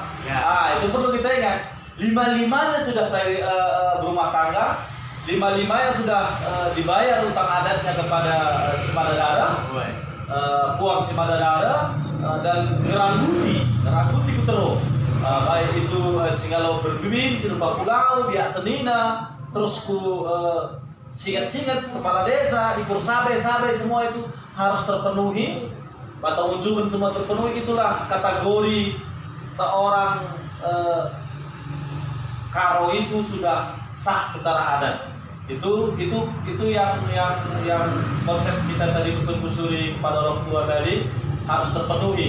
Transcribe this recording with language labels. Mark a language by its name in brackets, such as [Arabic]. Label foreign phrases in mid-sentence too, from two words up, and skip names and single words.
[Indonesian] Itu perlu kita ingat. 5-limanya sudah berumah tangga, 5-limanya sudah dibayar utang adatnya kepada Simadadara, Puang Simadadara, dan Ngerangguti Kutero. Baik itu Singalau Berbibin, Sinupa Pulau, Biak Senina, terus ku singet-singet kepala desa, Ipur Sabe, semua itu harus terpenuhi. Batang Unjungan semua terpenuhi. Itulah kategori seorang Karo itu sudah sah secara adat. Itu yang konsep kita tadi usul-usuli kepada orang tua tadi harus terpenuhi.